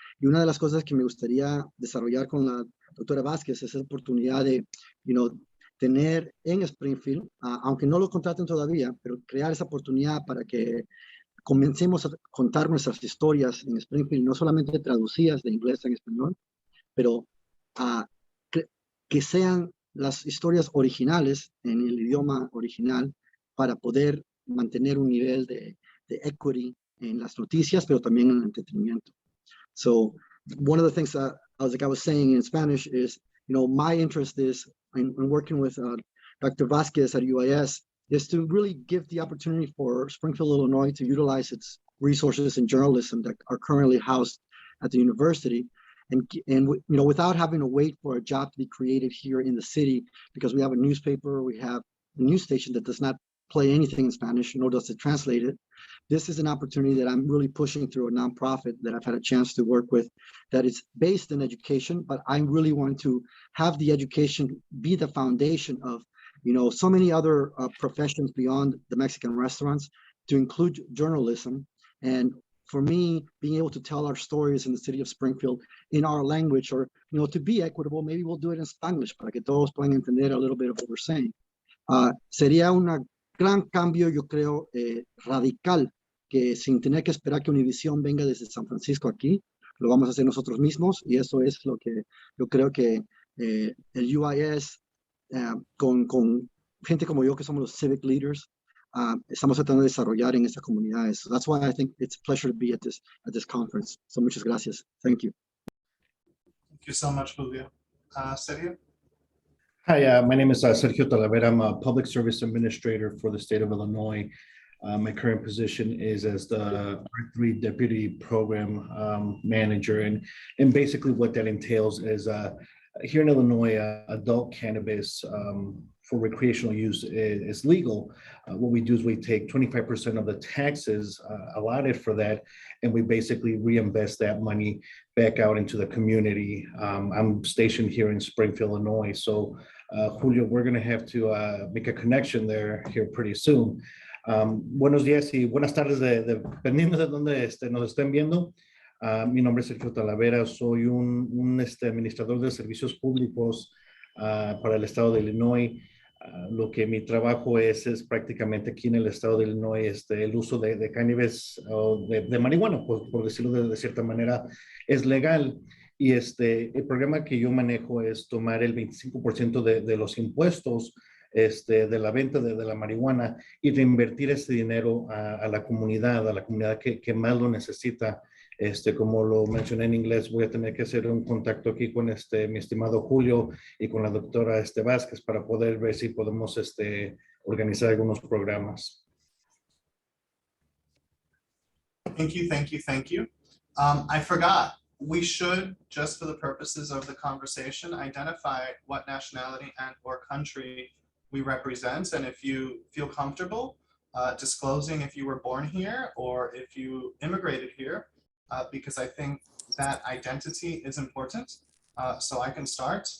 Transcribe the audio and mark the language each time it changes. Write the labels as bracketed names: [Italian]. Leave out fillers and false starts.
[Spanish] Y una de las cosas que me gustaría desarrollar con la doctora Vázquez es la oportunidad de tener en Springfield, aunque no lo contraten todavía, pero crear esa oportunidad para que comencemos a contar nuestras historias en Springfield, no solamente traducidas de inglés en español, pero que sean las historias originales en el idioma original para poder mantener un nivel de equity en las noticias, pero también en el entretenimiento. [English] So one of the things that I was saying in Spanish is, my interest is in working with Dr. Vasquez at UIS is to really give the opportunity for Springfield, Illinois to utilize its resources in journalism that are currently housed at the university. And without having to wait for a job to be created here in the city, because we have a newspaper, we have a news station that does not play anything in Spanish, nor does it translate it. This is an opportunity that I'm really pushing through a nonprofit that I've had a chance to work with, that is based in education, but I really want to have the education be the foundation of, so many other professions beyond the Mexican restaurants, to include journalism. And for me, being able to tell our stories in the city of Springfield in our language, or, to be equitable, maybe we'll do it in Spanish [Spanish] para que todos puedan entender [English] a little bit of what we're saying. [Spanish] Sería un gran cambio, yo creo, radical, que sin tener que esperar que Univision venga desde San Francisco aquí, lo vamos a hacer nosotros mismos, y eso es lo que yo creo que el UIS, con gente como yo, que somos los [English] civic leaders, [Spanish] estamos tratando de desarrollar en estas comunidades. [English] So that's why I think it's a pleasure to be at this conference. So [Spanish] muchas gracias. [English] Thank you. Thank you so much, Julio. Sergio? Hi, my name is Sergio Talavera. I'm a public service administrator for the state of Illinois. My current position is as the R3 Deputy Program Manager. And basically what that entails is here in Illinois, adult cannabis for recreational use is legal. What we do is we take 25% of the taxes allotted for that, and we basically reinvest that money back out into the community. I'm stationed here in Springfield, Illinois. So Julio, we're gonna have to make a connection here pretty soon. [Spanish] Buenos días y buenas tardes, dependiendo de dónde nos estén viendo. Mi nombre es Sergio Talavera, soy un administrador de servicios públicos para el estado de Illinois. Lo que mi trabajo es prácticamente aquí en el estado de Illinois, el uso de cannabis o de marihuana, por decirlo de cierta manera, es legal. Y el programa que yo manejo es tomar el 25% de los impuestos de la venta de la marihuana y reinvertir ese dinero a la comunidad que más lo necesita. Como lo mencioné en inglés, voy a tener que hacer un contacto aquí con mi estimado Julio y con la doctora Vázquez para poder ver si podemos organizar algunos programas. [English] Thank you, thank you, thank you. I forgot, we should, just for the purposes of the conversation, identify what nationality and or country we represent. And if you feel comfortable disclosing if you were born here or if you immigrated here, because I think that identity is important. So I can start.